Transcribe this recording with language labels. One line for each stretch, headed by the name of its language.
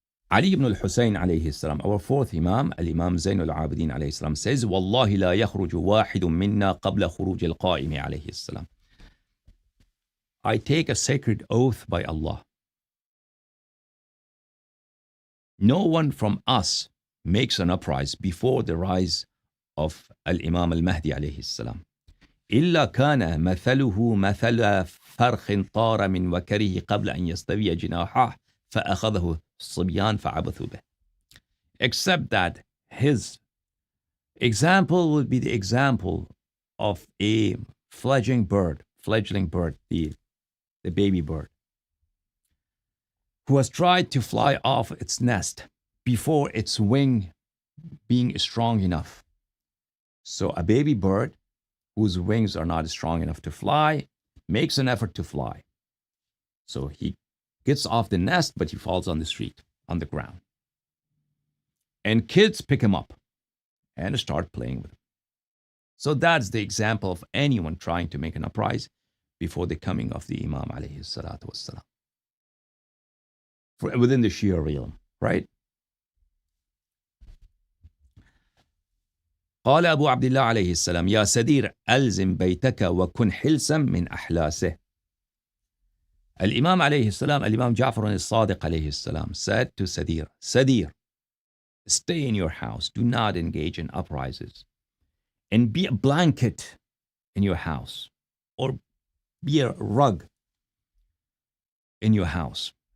English: Ali ibn al-Husayn alayhi salam, our fourth Imam, Al-Imam Zayn al-Abidin alayhi salam, says,
Arabic: وَاللَّهِ لَا يَخْرُجُ وَاحِدٌ مِنَّا قَبْلَ خُرُوجِ الْقَائِمِ
English: alayhi salam. I take a sacred oath by Allah. No one from us makes an uprising before the rise of Al-Imam al-Mahdi alayhi salam.
Arabic: إلا كان مثله مثل فرخ طار من وكره قبل أن يستوي جناحه فأخذه الصبيان فعبثوا به.
English: Except that his example would be the example of a fledgling bird, the baby bird, who has tried to fly off its nest before its wing being strong enough. So a baby bird whose wings are not strong enough to fly makes an effort to fly. So he gets off the nest, but he falls on the street, on the ground. And kids pick him up and start playing with him. So that's the example of anyone trying to make an uprising before the coming of the Imam alayhi salatu wassalam. Within the Shia realm, right?
Arabic: قال أبو عبد الله عليه السلام يا سدير ألزم بيتك وكن حلسا من أحلاسه. الإمام عليه السلام, الإمام جعفر الصادق عليه السلام
English: said to Sadir, Sadir, stay in your house, do not engage in uprisings, and be a blanket in your house, or be a rug in your house.